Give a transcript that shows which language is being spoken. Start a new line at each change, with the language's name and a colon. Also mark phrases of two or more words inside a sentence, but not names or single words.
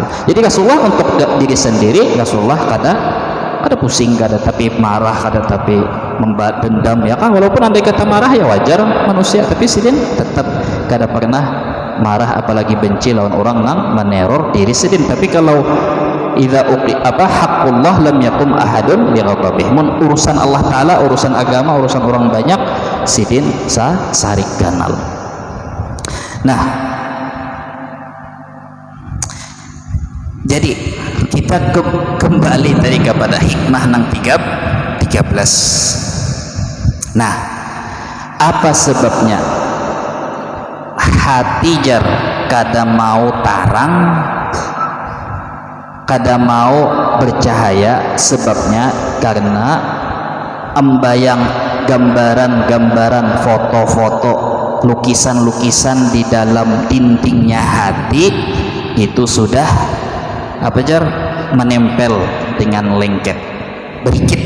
Banjar: Jadi Rasulullah untuk diri sendiri, Rasulullah kada pusing, kada tapi marah, kada tapi dendam, ya kan? Walaupun andai kata marah ya wajar manusia, tapi sidin tetap kada pernah marah apalagi benci lawan orang nang meneror diri sidin. Tapi kalau
Arabic: إذا حق الله لم يقم أحد بغضبه,
Banjar: urusan Allah taala, urusan agama, urusan orang banyak, sidin sarik ganal. Nah, jadi kita kembali tadi kepada hikmah nang 13. Nah, apa sebabnya hati jar kada mau tarang, kada mau bercahaya? Sebabnya karena embayang gambaran-gambaran, foto-foto, lukisan-lukisan di dalam dindingnya hati itu sudah apa jar, menempel dengan lengket, berikit.